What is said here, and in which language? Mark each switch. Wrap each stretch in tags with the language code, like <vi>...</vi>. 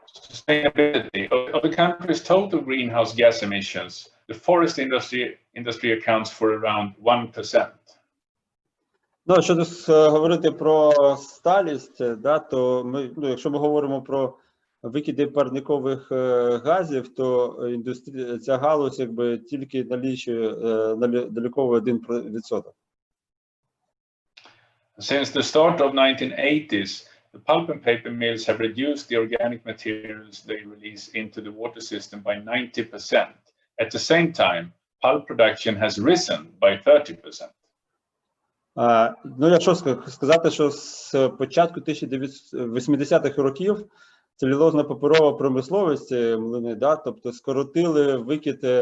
<en>Sustainability of the country's total greenhouse gas emissions, the forest industry accounts for around 1%.</en> <uk>Ну, щодо говорити про сталість, да, то ми, якщо ми говоримо про викиди парникових газів, то ця галузь якби тільки налічує наліковує 1%.</uk> <en>Since the start of 1980s, the pulp and paper mills have reduced the organic materials they release into the water system by 90%. At the same time, pulp production has risen by 30%.</en> <uk>Ну, якщо сказати, що з початку 1980-х років целюлозно-паперова промисловість, млини, да, тобто скоротили викид</uk>